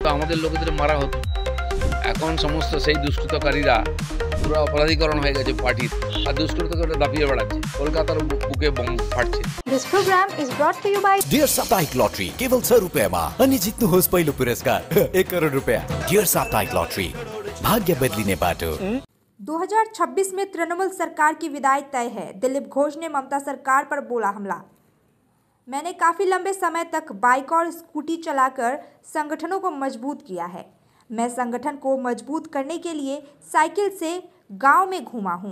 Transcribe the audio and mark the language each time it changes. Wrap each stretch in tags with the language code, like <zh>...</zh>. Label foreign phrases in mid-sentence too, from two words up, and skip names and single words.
<bn>তো আমাদের লোকেদের মারা হতো। এখন সমস্ত সেই দুষ্কৃতকারীরা পুরো অপরাধীকরণ হয়ে গেছে পার্টির, আর দুষ্কৃতকারীরা দাপিয়ে বেড়াচ্ছে, কলকাতার বুকে বোম ফাটছে।</bn> <en>This program is brought to you by</en> <ne>डियर साप्ताहिक लॉटरी केवल 100 रुपयामा अनि जित्नुहोस् पहिलो पुरस्कार 1 करोड रुपया। डियर साप्ताहिक लॉटरी, भाग्य बदलिने बाटो।</ne> <hi>2026 में तृणमूल सरकार की विदाई तय है। दिलीप घोष ने ममता सरकार पर बोला हमला। मैंने काफ़ी लंबे समय तक बाइक और स्कूटी चलाकर संगठनों को मजबूत किया है। मैं संगठन को मजबूत करने के लिए साइकिल से गांव में घूमा हूं।</hi>